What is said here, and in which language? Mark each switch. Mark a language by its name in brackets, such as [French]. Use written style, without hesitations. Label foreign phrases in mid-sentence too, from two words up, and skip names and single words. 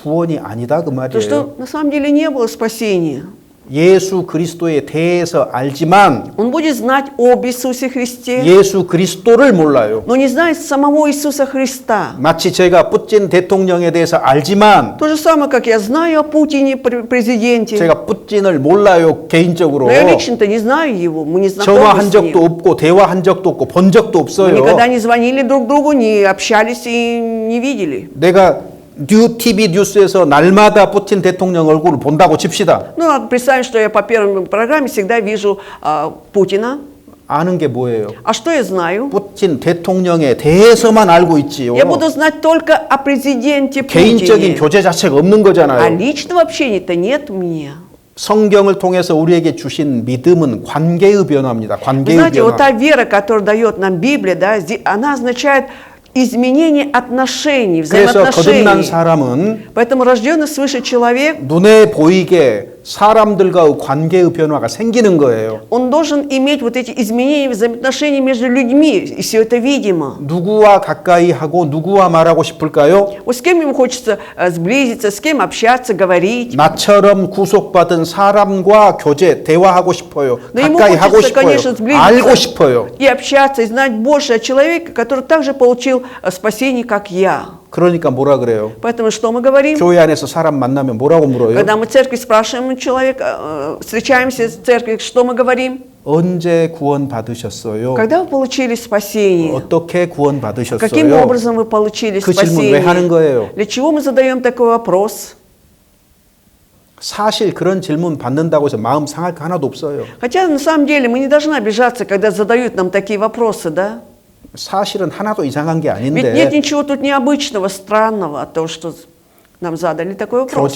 [Korean] 구원이 아니다 그 [Russian] То, [Korean] 말이에요. [Russian] что на самом деле не было спасения. [Korean] 예수 그리스도에 대해서 알지만 [Russian] Он будет знать об Иисусе Христе, [Korean] 예수 그리스도를 몰라요. [Russian] но не знает самого Иисуса Христа. [Korean] 마치 제가 푸틴 대통령에 대해서 알지만 [Russian] То же самое, как я знаю о Путине, президенте, [Korean] 제가 푸틴을 몰라요 개인적으로. [Russian] но я лично-то не знаю его, мы не знакомы [Korean] 전화한 [Russian] с [Korean] 적도 [Russian] ним. [Korean] 없고 대화한 적도 없고 본 적도 [Russian] Мы [Korean] 없어요. [Russian] никогда не звонили друг другу, не общались и не видели. [Korean] 내가 TV 뉴스에서 날마다 푸틴 대통령 얼굴을 본다고 칩시다. [Russian] Ну, надо представить, что я по первой программе всегда вижу Путина. [Korean] 아는 게 뭐예요? [Russian] А что я знаю? [Korean] 푸틴 대통령에 대해서만 알고 있지요. [Russian] Я буду знать только о президенте [Korean] 개인적인 [Russian] Путине. [Korean] 교제 자체가 없는 [Russian] А [Korean] 거잖아요. [Russian] личного общения-то нет у меня. [Korean] 성경을 통해서 우리에게 주신 믿음은 관계의 변화입니다. [Russian] Вы [Korean] 관계의 [Russian] знаете, вот [Korean] 변화. [Russian] та вера, которую дает нам Библия, да, она означает изменение отношений, [Korean] 그래서 거듭난 [Russian] взаимоотношений. [Korean] 사람은 [Russian] Поэтому рожденный свыше человек, [Korean] 눈에 보이게 사람들과의 관계의 변화가 생기는 거예요. [Russian] он должен иметь вот эти изменения взаимоотношений между людьми, и все это видимо. [Korean] 누구와 가까이 하고 누구와 말하고 싶을까요? [Russian] Вот с кем ему хочется сблизиться, с кем общаться, говорить. [Korean] 나처럼 구속받은 사람과 교제, 대화하고 싶어요. [Russian] Но ему [Korean] 가까이 하고 [Russian] хочется, конечно, [Korean] 싶어요. 알고 [Russian] сблизиться [Korean] 싶어요. [Russian] и общаться, и знать больше о человеке, который также получил спасение, как я. [Korean] 그러니까 뭐라 그래요? [Russian] Поэтому что мы говорим? [Korean] 교회 안에서 사람 만나면 뭐라고 물어요? [Russian] Когда мы в церкви спрашиваем человека, встречаемся в церкви, что мы говорим? [Korean] 언제 구원 받으셨어요? [Russian] Когда вы получили спасение? [Korean] 어떻게 구원 받으셨어요? [Russian] Каким образом вы получили [Korean] 그 질문 왜 하는 [Russian] спасение? [Korean] 거예요? [Russian] Для чего мы задаем такой вопрос? [Korean] 사실 그런 질문 받는다고 해서 마음 상할 거 하나도 없어요. [Russian] Хотя на самом деле мы не должны обижаться, когда задают нам такие вопросы, да? [Korean] 사실은 하나도 이상한 게 [Russian] Ведь нет [Korean] 아닌데 [Russian] ничего тут необычного, странного от того, что нам задали такой вопрос.